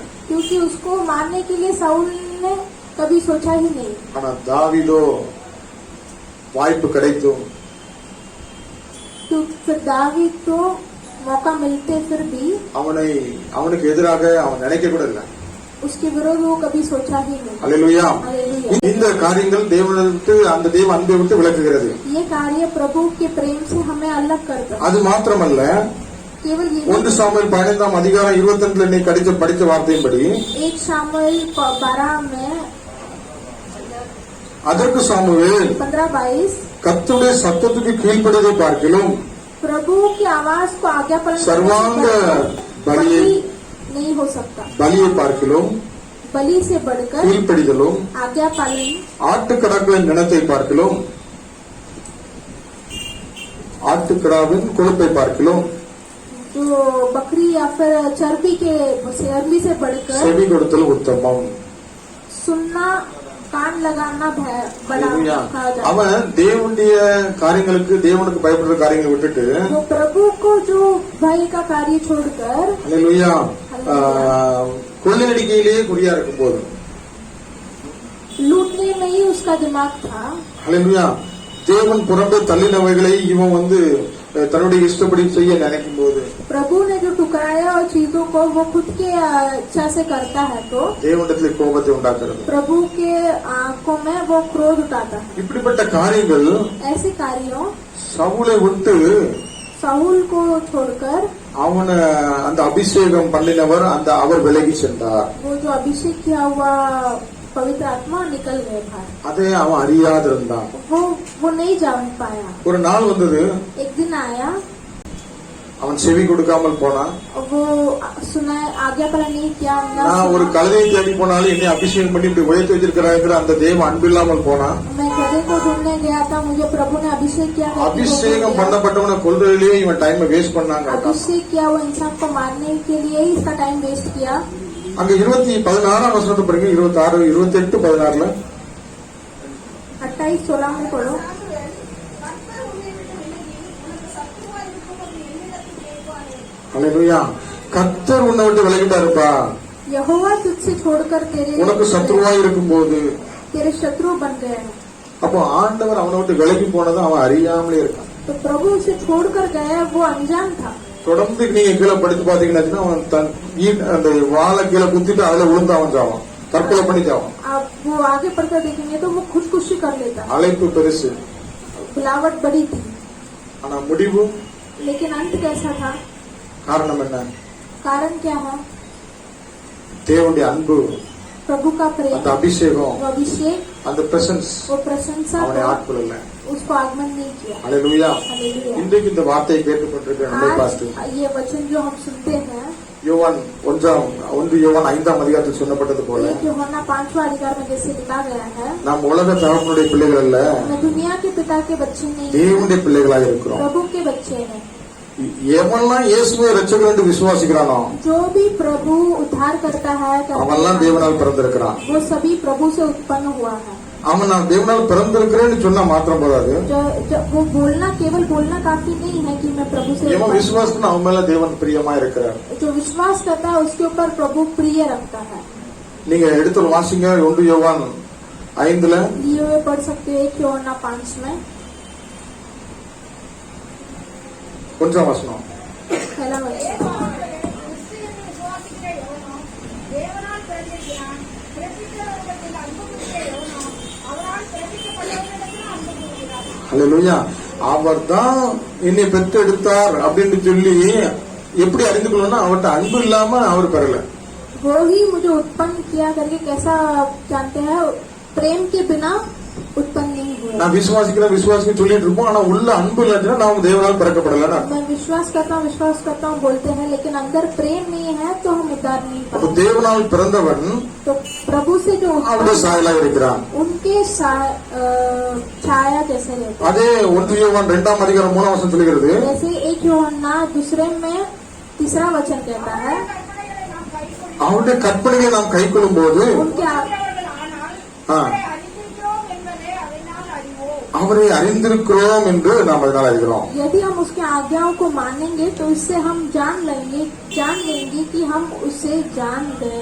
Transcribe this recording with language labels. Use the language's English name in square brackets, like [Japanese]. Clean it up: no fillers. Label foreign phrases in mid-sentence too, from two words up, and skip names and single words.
[Hindi] क्योंकि उसको मारने के लिए साउल ने कभी सोचा ही नहीं। [Tamil] ஆனா தாவீதோ வாய்ப்பு கிடைத்தும் [Hindi] क्योंकि फिर दाऊद को मौका मिलते फिर भी [Tamil] அவனுக்கு எதிராக அவன் நினைக்க கூட இல்லை. [Hindi] उसके विरोध वो कभी सोचा ही नहीं। [Tamil] அல்லேலூயா. [Hindi] हालेलुया। [Tamil] இந்த காரியங்கள் தேவனை விட்டு அந்த தேவ அன்பை விட்டு விலக்குகிறது. [Hindi] ये कार्य प्रभु के प्रेम से हमें अलग करता है। [Tamil] அது மாத்திரமல்ல, [Hindi] केवल ये [Tamil] 1 சாமுவேல் 15 அதிகாரம் 22 நீ படிச்ச வார்த்தையின்படி [Hindi] 1 शामुएल 12 में [Tamil] அதற்கு சாமுவேல் 15-22 கர்த்தருடைய சத்தத்துக்கு கீழ்ப்படிவதை பார்க்கிலும் [Hindi] प्रभु की आवाज को आज्ञा पालन सर्वांग बलि बलि नहीं हो सकता। [Tamil] பலியை பார்க்கிலும் [Hindi] बलि से बढ़कर [Tamil] கீழ்ப்படிதலும் [Hindi] आज्ञा पालन [Tamil] ஆட்டுக்கடாக்களின் நினத்தை பார்க்கிலும் ஆட்டுக்கடாவின் கொழுப்பை பார்க்கிலும் [Hindi] जो बकरी या फिर चर्बी से बढ़कर [Tamil] செவி கொடுத்தல் உத்தமம். [Hindi] सुनना कान लगाना बड़ा [Tamil] அல்லேலூயா. [Hindi] कहा जाता है। [Tamil] அவன் தேவனுடைய காரியங்களுக்கு தேவனுக்கு பயப்படுற காரியங்களை விட்டுட்டு [Hindi] तो प्रभु को जो भय का कार्य छोड़कर [Tamil] அல்லேலூயா கொள்ளையடிக்கையிலேயே குறியா இருக்கும் போது [Hindi] लूटने में ही उसका दिमाग था। [Tamil] அல்லேலூயா தேவன் புறம்பே தள்ளினவைகளை இவன் தன்னுடைய இஷ்டப்படி செய்ய நினைக்கும் போது [Hindi] प्रभु ने जो टुकराया और चीजों को वो खुद के इच्छा से करता है तो [Tamil] தேவனிடத்தில் கோபத்தை உண்டாக்குறது. [Hindi] प्रभु के आंखों में वो क्रोध उठाता है। [Tamil] இப்படிப்பட்ட காரியங்கள் [Hindi] ऐसे कार्यों [Tamil] சவுலை விட்டு [Hindi] साहुल को छोड़कर [Tamil] அவனை அந்த அபிஷேகம் பண்ணினவர் அவர் விலகி சென்றார். [Hindi] वो जो अभिषेक किया हुआ पवित्र आत्मा निकल गए बाहर। [Tamil] அதை அவன் அறியாதிருந்தான். [Hindi] वो नहीं जान पाया। [Tamil] ஒரு நாள் வந்தது, [Hindi] एक दिन आया [Tamil] அவன் செவி கொடுக்காமல் போனான். [Hindi] वो सुना आज्ञा पालन नहीं किया। [Tamil] நான் ஒரு கழுதையை தேடி போனாலும் என்னை அபிஷேகம் பண்ணி இப்படி உயர்த்தி வச்சிருக்கிறாங்கிற அந்த தேவ அன்பில்லாமல் போனான். [Hindi] मैं गधे को ढूंढने गया था, मुझे प्रभु ने अभिषेक किया। [Tamil] அபிஷேகம் பண்ணப்பட்டவனை கொல்றதுலயே இவன் [English] time waste [Tamil] பண்ணாங்க. [Hindi] अभिषेक किया हुआ इंसान को मारने के लिए ही इसका [English] time waste [Hindi] किया। [Tamil] அங்க 16 வசனத்தை பாருங்க, 26, 28, 16 [Hindi] 28-16 में पढ़ो। [Tamil] அல்லேலூயா. கர்த்தர் உன்னை விட்டு விலகிட்டாருப்பா. [Hindi] यहोवा तुझसे छोड़कर [Tamil] உனக்கு சத்ருவாய் இருக்கும்போது [Hindi] तेरे शत्रु बन गए हैं। [Tamil] அப்போ ஆண்டவர் அவனை விட்டு விலகி போனதை அவன் அறியாமலே இருக்கான். [Hindi] तो प्रभु उसे छोड़कर गया, वो अनजान था। [Tamil] தொடர்ந்து நீங்க கீழே படித்து பாத்தீங்கன்னா அவன் அந்த வாழை கீழே குத்திட்டு அதுல விழுந்து அவன் சாவான், தற்கொலை பண்ணி சாவான். [Hindi] अब वो आगे पढ़कर देखेंगे तो वो खुदकुशी कर लेता। [Tamil] அழைப்பு பெருசு, [Hindi] बुलावट बड़ी थी, [Tamil] ஆனா முடிவு [Hindi] लेकिन अंत कैसा था? [Tamil] காரணம் என்ன? [Hindi] कारण क्या है? [Tamil] தேவனுடைய அன்பு, [Hindi] प्रभु का प्रेम, [Tamil] அந்த अभिषेகம், [Hindi] वो अभिषेक, [Tamil] அந்த பிரசன்ஸ் [Hindi] वो प्रशंसा [Tamil] அவனை ஆட்கொள்ளல. [Hindi] उसको आगमन नहीं किया। [Tamil] அல்லேலூயா. [Hindi] हालेलुया। [Tamil] இன்றைக்கு இந்த வார்த்தையை கேட்டுக்கொண்டிருக்கிற நம்மை பார்த்து [Hindi] आज ये वचन जो हम सुनते हैं, [Tamil] யோவான் 1 அதிகாரத்தில் சொல்லப்பட்டது போல [Hindi] एक यूहन्ना 5वां अधिकार में जैसे लिखा गया है, [Tamil] நாம் உலக தகப்பனுடைய பிள்ளைகள் அல்ல, [Hindi] मैं दुनिया के पिता के बच्चे नहीं, [Tamil] தேவனுடைய பிள்ளைகளாக இருக்கிறோம். [Hindi] प्रभु के बच्चे हैं। [Tamil] எவன்லாம் இயேசுவை ரட்சகர் என்று விசுவாசிக்கிறானோ [Hindi] जो भी प्रभु उद्धार करता है [Tamil] அவன்லாம் தேவனால் பிறந்திருக்கிறான். [Hindi] वो सभी प्रभु से उत्पन्न हुआ है। [Tamil] அவன் நான் தேவனால் பிறந்திருக்கிறேன்னு சொன்னா மாத்திரம் போதாது, [Hindi] वो बोलना केवल बोलना काफी नहीं है कि मैं प्रभु से [Tamil] எவன் விசுவாசம் அவன் மேல தேவன் பிரியமா இருக்கிறார். [Hindi] जो विश्वास करता है उसके ऊपर प्रभु प्रिय रखता है। [Tamil] நீங்க எடுத்து வாசிங்க 1 யோவான் 5 [Hindi] लिए हुए पढ़ सकते हो 1 यूहन्ना 5 में [Tamil] கொஞ்சம் வசனம். [Hindi] पहला वचन, [Tamil] கிறிஸ்துவின் விசுவாசிக்கிற எவனோ தேவனால் பிறந்திருக்கிறான், பிறப்பிக்கிறவரிடத்தில் அன்பு கூறுகிற எவனோ அவரால் பிறப்பிக்கப்பட்டவரிடத்தில் அன்பு கூறுகிறான். அல்லேலூயா. அவர் தான் என்னை பெற்றெடுத்தார் அப்படின்னு சொல்லி எப்படி அறிந்து கொள்ளணும்னா அவர்கிட்ட அன்பு இல்லாம அவர் பெறல. [Hindi] वो ही मुझे उत्पन्न किया करके कैसा जानते हैं, प्रेम के बिना उत्पन्न नहीं हुए। [Tamil] நான் விசுவாசிக்க சொல்லிட்டு இருப்போம், ஆனா உள்ள அன்பு இல்லாச்சுன்னா நாம் தேவனால் பிறக்கப்படல. [Hindi] मैं विश्वास करता हूँ बोलते हैं, लेकिन अंदर प्रेम नहीं है तो हम उद्धार नहीं [Tamil] அப்ப [Hindi] पाते। [Tamil] தேவனால் பிறந்தவன் [Hindi] तो प्रभु से जो [Tamil] அவருடைய சாயலாக இருக்கிறான். [Hindi] उनके छाया जैसे रहते हैं। [Tamil] அதே 1 யோவான் 2ஆம் அதிகாரம் 3ஆம் வசனம் சொல்கிறது, [Hindi] जैसे 1 यूहन्ना दूसरे में 3रा वचन कहता है, [Tamil] அவருடைய கற்பனைகளை நாம் கைக்கொள்ளும் போது [Hindi] उनके [Tamil] அவரை அறிந்திருக்கிறோம் என்று நாம் அதனால் அறிகிறோம். [Hindi] यदि हम उसके आज्ञाओं को मानेंगे तो इससे हम जान लेंगे कि हम उसे जान गए।